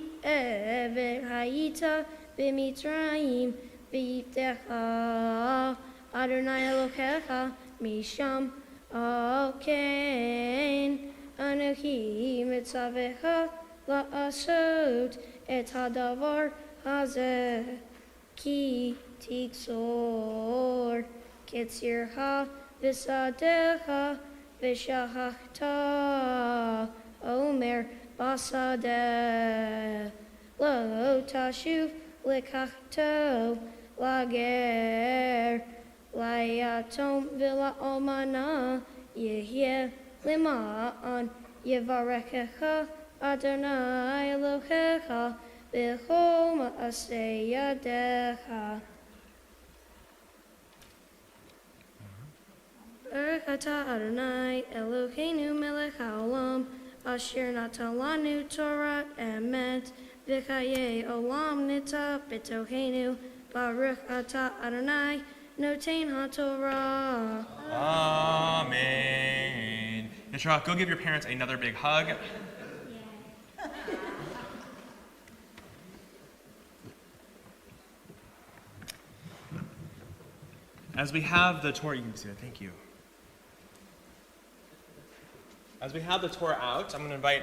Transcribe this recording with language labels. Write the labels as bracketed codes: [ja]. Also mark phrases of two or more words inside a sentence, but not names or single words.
[he] עבד היית במצרים ויפדך אדני אלוהיך משם על כן אנכי מצוך לעשות את הדבר הזה כי תקצר קצירך בשדך ושכחת עמר בשדה לא תשוב לקחתו לגר ליתום ולאלמנה יהיה למען יברכך אדני אלהיך בכל מעשה ידיך. ברוך אתה אדני אלהינו מלך העולם אשר נתן לנו תורת אמת וחיי עולם נטע בתוכנו. ברוך אתה אדני נותן התורה. Amen. [en] Yeshua, go give your parents another big hug. As we have the Torah, you can see that. Thank you. As we have the Torah out, I'm going to invite.